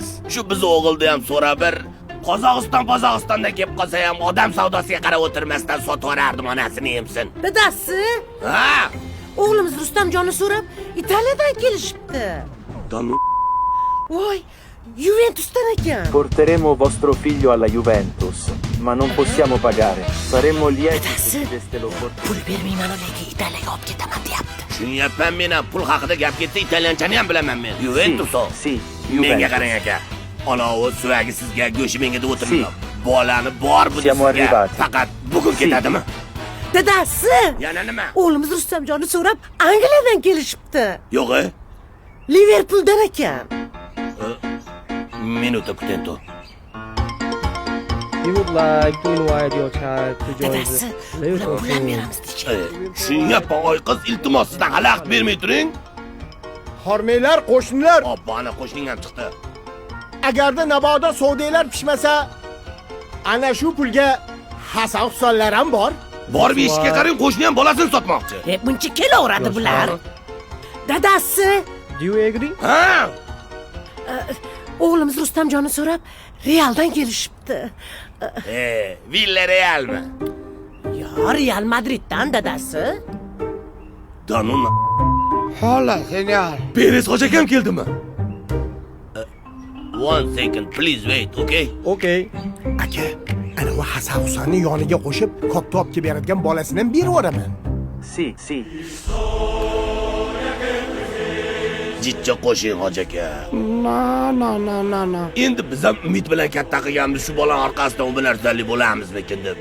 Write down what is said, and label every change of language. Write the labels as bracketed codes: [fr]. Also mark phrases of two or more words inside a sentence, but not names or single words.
[uz] Shu biz o'g'ilni ham so'ra bir Qozog'istonda kelib qolsa ham odam savdosiga qarab o'tirmasdan sotib yuborardim onasini emsin. Dadasi, Ha? o'g'limiz Rustamjonni so'rab Italiyadan kelishibdi. Voy, Juventusdan ekan. [it] Porteremo vostro figlio alla Juventus, ma non possiamo pagare. Saremmo lieti [uz] Dadasi, [it] se deste l'opportunità. [uz] pul bermayman lekin Italiyaga olib ketaman deyapti. Tushunyapman men ham pul haqida gap ketsa italyanchani ham bilaman men. Juventus o. [it] Sì, [uz] Menga [it] Juventus. [uz] qarang aka. Anavi suvagi sizga, go'shi menga deb o'tiribman. Bolani bor bu [it] Siamo [uz] sizga. [it] arrivati. [uz] Faqat bugun ketadimi? Dadasi, Yana nima? o'g'limiz Rustamjonni so'rab Angliyadan kelishibdi. Yo'q-e? Liverpuldan ekan. Minuta kutento. [en] He would like to invite your child to join [uz] Dadasi, [en] the [uz] ular [en] Liverpool [uz] pul ham [en] team. [uz] beramiz deydi. Tushunyapman oy qiz, iltimos sizdan xalaqit bermay turing. Hormanglar, qo'shnilar, Obbani qo'shning ham chiqdi. agarda naboda savdolar pishmasa, ana shu pulga Hasan Husanlar ham bor. Borib eshikka qarang, qo'shni ham bolasini sotmoqchi. Buncha kelaveradi bular. Dadasi, [en] Do you agree? [uz] Ha? o'g'limiz Rustamjonni so'rab Realdan kelishibdi. Villarealmi? Yo, Real Madriddan dadasi. Danuna. [es] Hola, genial. [uz] Perez hoji akam keldimi? [en] One second, please wait, okay? Okay. [uz] Aka, ana u Hasan Husanning yoniga qo'shib, katta olib kelib beradigan bolasini ham berib yuboraman. [it] Sì, sì. [uz] Jitcha qo'shing hoji aka. [es] No. [uz] Endi biz ham umid bilan katta qilganmiz shu bola orqasidan u narsali bo'lamizmikin deb.